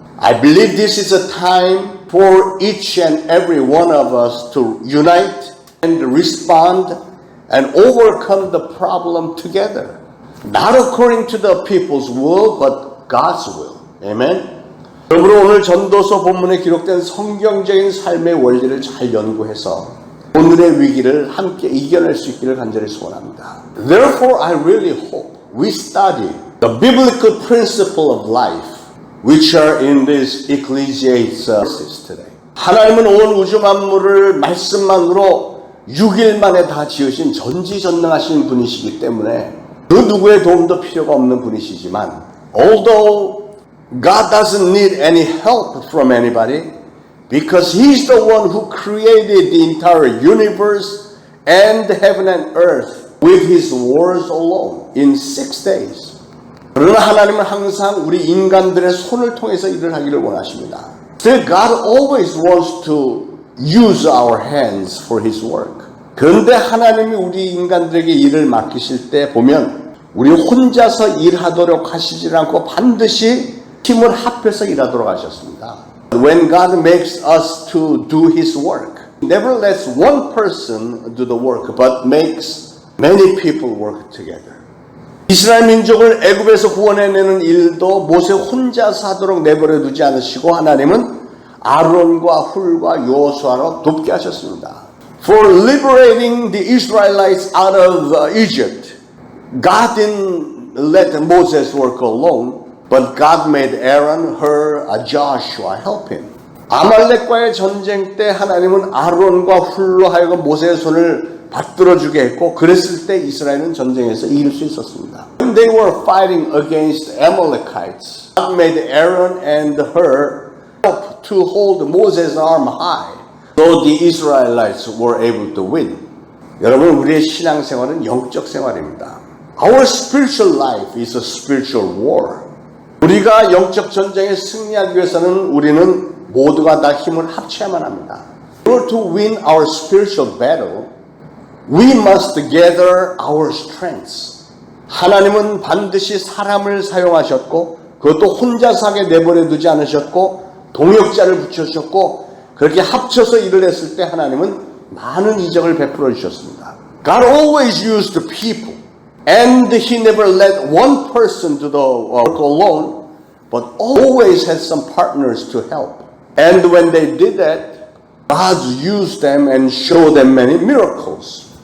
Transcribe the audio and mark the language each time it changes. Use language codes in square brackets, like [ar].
[en] I believe this is a time for each and every one of us to unite and respond and overcome the problem together. Not according to the people's will, but God's will. Amen? [ko] 그러므로 오늘 전도서 본문에 기록된 성경적인 삶의 원리를 잘 연구해서 오늘의 위기를 함께 이겨낼 수 있기를 간절히 소원합니다. [en] Therefore, I really hope we study the biblical principle of life which are in this Ecclesiastes today. [ko] 하나님은 온 우주 만물을 말씀만으로 6일 만에 다 지으신 전지전능하신 분이시기 때문에 그 누구의 도움도 필요가 없는 분이시지만 [en] although God doesn't need any help from anybody because He's the one who created the entire universe and heaven and earth with His words alone in 6 days. [ko] 그러나 하나님은 항상 우리 인간들의 손을 통해서 일을 하기를 원하십니다. [en] Still, God always wants to use our hands for His work. [ko] 그런데 하나님이 우리 인간들에게 일을 맡기실 때 보면 우리 혼자서 일하도록 하시지 않고 반드시 힘을 합해서 일하도록 하셨습니다. [en] When God makes us to do His work, He never lets one person do the work, but makes many people work together. [ko] 이스라엘 민족을 애굽에서 구원해내는 일도 모세 혼자서 하도록 내버려 두지 않으시고 하나님은 아론과 훌과 여호수아로 돕게 하셨습니다. [en] For liberating the Israelites out of Egypt, God didn't let Moses work alone, but God made Aaron, Hur, Joshua help him. [ko] 아말렉과의 전쟁 때 하나님은 아론과 훌로 하여금 모세의 손을 받들어주게 했고 그랬을 때 이스라엘은 전쟁에서 이길 수 있었습니다. [en] When they were fighting against Amalekites, God made Aaron and Hur help to hold Moses' arm high, so the Israelites were able to win. [ko] 여러분, 우리의 신앙생활은 영적 생활입니다. [en] Our spiritual life is a spiritual war. [ko] 우리가 영적 전쟁에 승리하기 위해서는 우리는 모두가 다 힘을 합쳐야만 합니다. [en] In order to win our spiritual battle, we must gather our strengths. [ko] 하나님은 반드시 사람을 사용하셨고 그것도 혼자서 하게 내버려 두지 않으셨고 동역자를 붙여주셨고 그렇게 합쳐서 일을 했을 때 하나님은 많은 이적을 베풀어 주셨습니다. [en] God always used people and He never let one person do the work alone but always had some partners to help. And when they did that, God used them and showed them many miracles.